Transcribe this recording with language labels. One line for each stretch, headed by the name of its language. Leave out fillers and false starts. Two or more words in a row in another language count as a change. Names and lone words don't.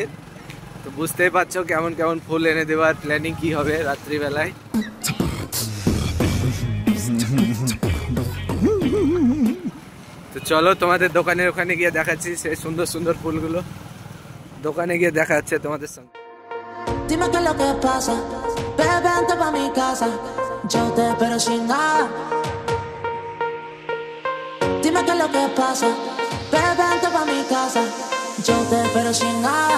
Bangla: তো বুঝতেই পারছো কেমন কেমন ফুল এনে দেওয়ার প্ল্যানিং কি হবে রাত্রিবেলায়। তো চলো তোমাদের দোকানের ওখানে গিয়ে দেখাচ্ছি সেই সুন্দর সুন্দর ফুলগুলো। দোকানে গিয়ে দেখা যাচ্ছে তোমাদের সঙ্গে।
Spanish: Dime qué es lo que pasa, bebé, vente pa' mi casa, yo te espero sin nada. Dime qué es lo que pasa, bebé, vente pa' mi casa, yo te espero sin nada.